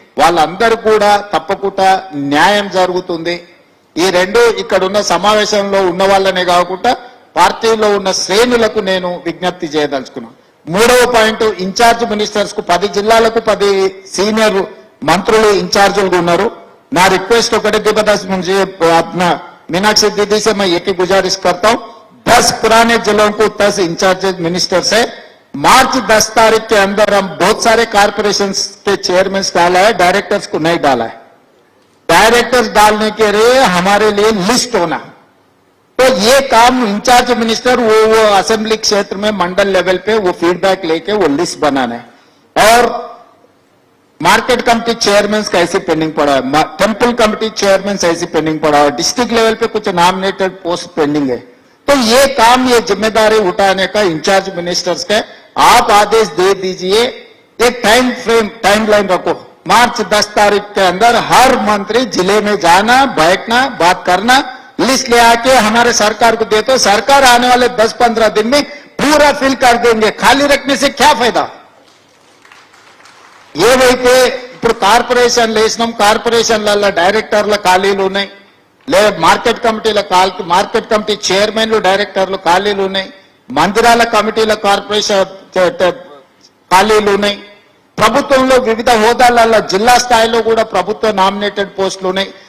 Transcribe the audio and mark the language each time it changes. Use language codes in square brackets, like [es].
[te] వాళ్ళందరూ కూడా తప్పకుండా న్యాయం జరుగుతుంది. ఈ రెండు ఇక్కడ ఉన్న సమావేశంలో ఉన్న వాళ్ళనే కాకుండా పార్టీలో ఉన్న శ్రేణులకు నేను విజ్ఞప్తి చేయదలుచుకున్నాను. 3వ పాయింట్, ఇన్ఛార్జ్ మినిస్టర్స్ కు 10 జిల్లాలకు 10 సీనియర్ మంత్రులు ఇన్ఛార్జీలుగా ఉన్నారు. నా రిక్వెస్ట్ ఒకటే, [hi] दिवस मुझे अपना मीनाक्षी दीदी से मैं एक ही गुजारिश करता हूं, 10 पुराने जिलों को 10 इंचार्ज मिनिस्टर से मार्च 10 तारीख के अंदर हम बहुत सारे कारपोरेशन के चेयरमैन डाला है, डायरेक्टर्स को नहीं डाला है. डायरेक्टर्स डालने के लिए हमारे लिए लिस्ट होना, तो ये काम इंचार्ज मिनिस्टर वो असेंबली क्षेत्र में मंडल लेवल पे वो फीडबैक लेके वो लिस्ट बनाना है. और मार्केट कमेटी चेयरमैन का ऐसे पेंडिंग पड़ा है, टेम्पल कमेटी चेयरमैन ऐसे पेंडिंग पड़ा है, डिस्ट्रिक्ट लेवल पे कुछ नॉमिनेटेड पोस्ट पेंडिंग है. तो ये काम, ये जिम्मेदारी उठाने का इंचार्ज मिनिस्टर्स का आप आदेश दे दीजिए. एक टाइम लाइन रखो, मार्च 10 तारीख के अंदर हर मंत्री जिले में जाना, बैठना, बात करना, लिस्ट ले आके हमारे सरकार को दे, तो सरकार आने वाले 10-15 दिन में पूरा फिल कर देंगे. खाली रखने से क्या फायदा? [te] ఏవైతే ఇప్పుడు కార్పొరేషన్లు వేసినాం, కార్పొరేషన్ల డైరెక్టర్ల ఖాళీలు ఉన్నాయి, లేదా మార్కెట్ కమిటీ చైర్మన్లు, డైరెక్టర్లు ఖాళీలు ఉన్నాయి, మందిరాల కమిటీల కార్పొరేషన్ ఖాళీలు ఉన్నాయి, ప్రభుత్వంలో వివిధ హోదాలలో జిల్లా స్థాయిలో కూడా ప్రభుత్వ నామినేటెడ్ పోస్టులు ఉన్నాయి.